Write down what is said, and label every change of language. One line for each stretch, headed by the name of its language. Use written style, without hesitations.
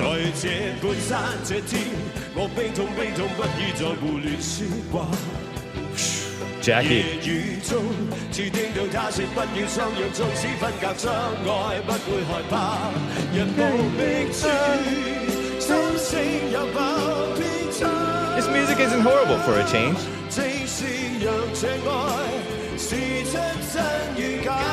Cantonese: 這半山這天，我悲痛不已在胡亂説話。
English: Jacky.
Cantonese: 夜雨中，只聽到他說不要相約，縱使分隔相愛，不會害怕。人無覓處，心聲有否偏差？
English: This music isn't horrible for a change.
Cantonese: 正是讓這愛試出真與假。